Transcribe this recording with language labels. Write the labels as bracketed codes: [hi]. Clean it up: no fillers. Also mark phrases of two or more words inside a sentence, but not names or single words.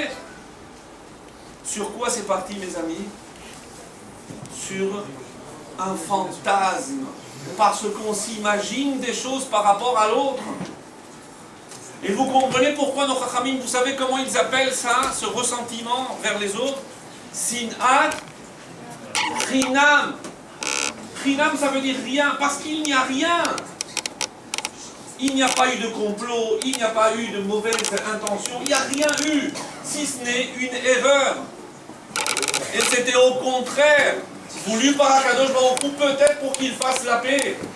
[fr] Sur quoi c'est parti, mes amis? Sur un fantasme. Parce qu'on s'imagine des choses par rapport à l'autre. Et vous comprenez pourquoi nos Chachamim, vous savez comment ils appellent ça, ce ressentiment vers les autres? [he] שנאת חינם. [fr] Chinam, ça veut dire rien, parce qu'il n'y a rien. Il n'y a pas eu de complot, il n'y a pas eu de mauvaise intention, il n'y a rien eu, si ce n'est une erreur. Et c'était au contraire, voulu par [he] הקדוש ברוך הוא, [fr] peut-être pour qu'il fasse la paix.